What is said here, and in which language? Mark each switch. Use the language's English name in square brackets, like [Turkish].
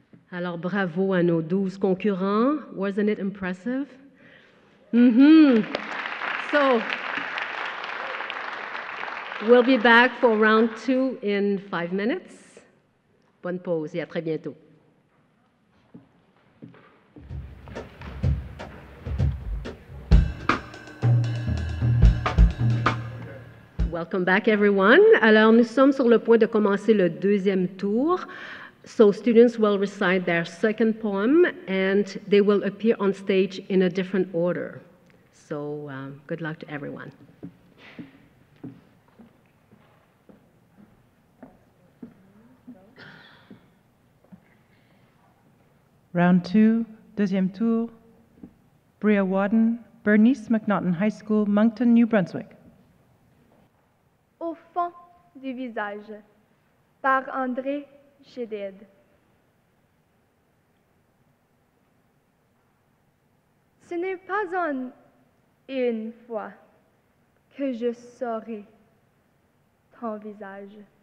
[French] Alors, bravo à nos 12 concurrents. [English] Wasn't it impressive? So, we'll be back for round 2 in 5 minutes. [French] Bonne pause et à très bientôt. [English] Welcome back, everyone. [French] Alors, nous sommes sur le point de commencer le deuxième tour. [English] So students will recite their second poem, and they will appear on stage in a different order. So good luck to everyone. Round 2, [French] deuxième tour. [English] Bria Wadden, Bernice McNaughton High School, Moncton, New Brunswick. [French] Au fond du visage, par André Chédid. Ce n'est pas en une fois que je saurai ton visage.